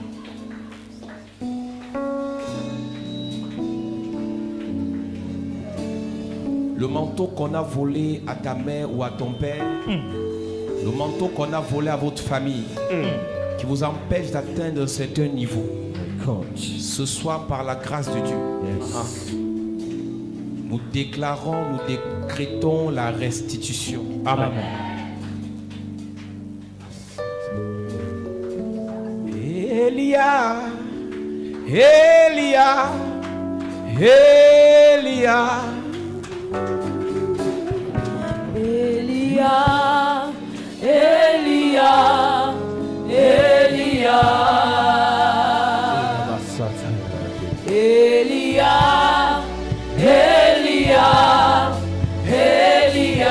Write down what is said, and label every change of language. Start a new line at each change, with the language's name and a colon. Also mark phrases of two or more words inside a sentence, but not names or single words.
French: Le manteau qu'on a volé à ta mère ou à ton père, le manteau qu'on a volé à votre famille, qui vous empêche d'atteindre un certain niveau, ce soir par la grâce de Dieu, nous déclarons, nous décrétons la restitution. Amen. Elia, Elia, Elia. Elia, Elia, Elia, Elia, Elia, Elia,